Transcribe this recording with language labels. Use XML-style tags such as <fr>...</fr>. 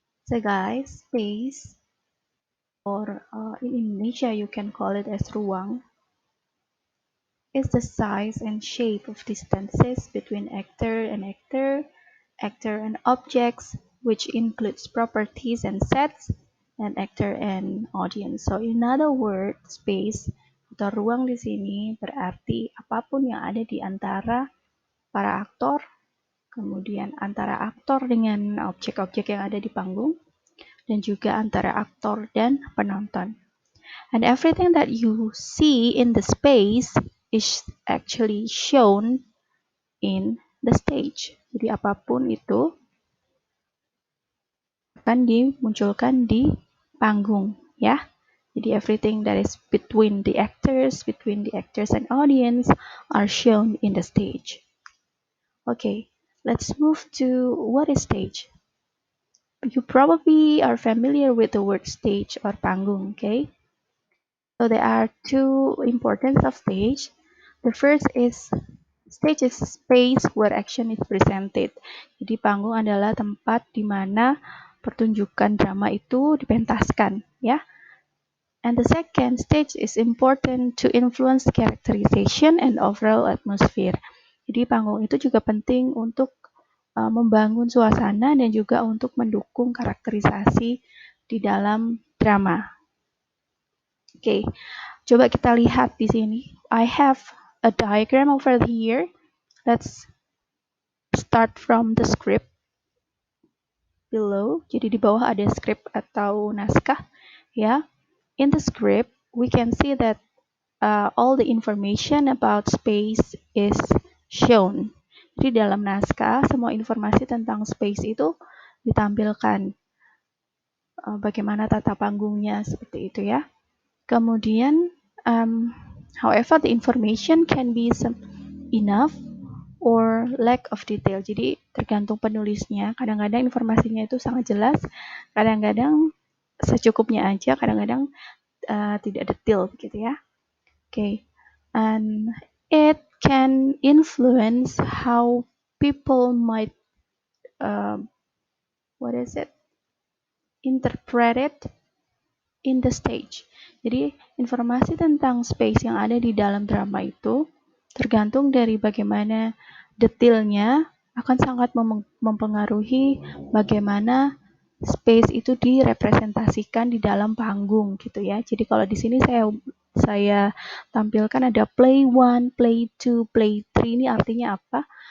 <en>So guys, space or in Indonesia you can call it as ruang is the size and shape of distances between actor and objects, which includes properties and sets, and actor and audience. So in other words,</en> <id>space atau ruang di sini berarti apapun yang ada di antara para aktor, kemudian antara aktor dengan objek-objek yang ada di panggung, dan juga antara aktor dan penonton.</id> <en>And everything that you see in the space is actually shown in the stage.</en> <id>Jadi apapun itu akan dimunculkan di panggung, ya. Jadi</id> <en>everything that is between the actors and audience are shown in the stage. Okay, let's move to what is stage. You probably are familiar with the word stage or panggung, okay? So there are two importance of stage. The first is stage is space where action is presented.</en> <id>Jadi panggung adalah tempat di mana pertunjukan drama itu dipentaskan, ya.</id> <en>And the second stage is important to influence characterization and overall atmosphere.</en> <id>Jadi panggung itu juga penting untuk membangun suasana dan juga untuk mendukung karakterisasi di dalam drama. Oke, coba kita lihat di sini.</id> <en>I have a diagram over here. Let's start from the script below.</en> <id>Jadi di bawah ada script atau naskah, ya.</id> <en>In the script, we can see that all the information about space is shown.</en> <id>Jadi dalam naskah, semua informasi tentang space itu ditampilkan. Bagaimana tata panggungnya, seperti itu ya. Kemudian,</id> <en>however, the information can be enough or lack of detail.</en> <id>Jadi tergantung penulisnya. Kadang-kadang informasinya itu sangat jelas, kadang-kadang secukupnya aja, kadang-kadang tidak detail gitu ya.</id> <en>Okay, and it can influence how people might interpret it in the stage.</en> <id>Jadi informasi tentang space yang ada di dalam drama itu tergantung dari bagaimana detailnya akan sangat mempengaruhi bagaimana space itu direpresentasikan di dalam panggung gitu ya. Jadi kalau di sini saya tampilkan ada play 1, play 2, play 3. Ini artinya apa?</id>